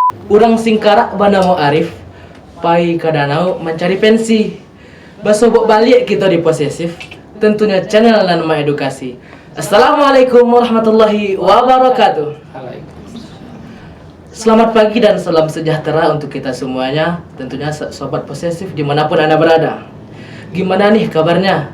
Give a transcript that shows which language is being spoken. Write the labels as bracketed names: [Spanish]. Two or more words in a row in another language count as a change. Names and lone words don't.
[Minangkabau] Urang singkarak banamo Arif, pai ke danau mencari pensi. Basobok balik kita di posesif, tentunya channel Nama Edukasi. [Arabic] السلام عليكم ورحمة الله وبركاته. [Indonesian] Selamat pagi dan salam sejahtera untuk kita semuanya, tentunya sobat posesif dimanapun Anda berada. Gimana nih kabarnya?